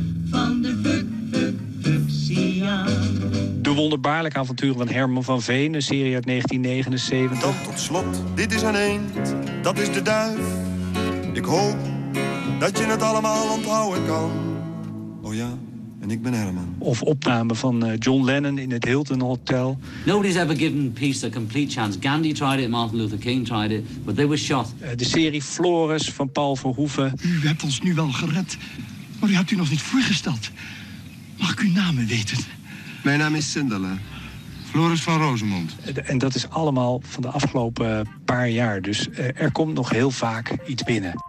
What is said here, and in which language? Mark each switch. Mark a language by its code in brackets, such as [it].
[nl] Van de De wonderbaarlijke avonturen van Herman van Veen, een serie uit 1979. Dan tot slot, dit is een eend, dat is de duif. Ik hoop dat je het allemaal onthouden kan. Oh ja, en ik ben Herman. Of opname van John Lennon in het Hilton Hotel. [en] Nobody's ever given peace a complete chance. Gandhi tried it, Martin Luther King tried it, but they were shot. [nl] De serie Floris van Paul Verhoeven. U hebt ons nu wel gered, maar u hebt u nog niet voorgesteld. Mag ik uw namen weten? Mijn naam is Sindele, Floris van Rozemond. En dat is allemaal van de afgelopen paar jaar. Dus er komt nog heel vaak iets binnen.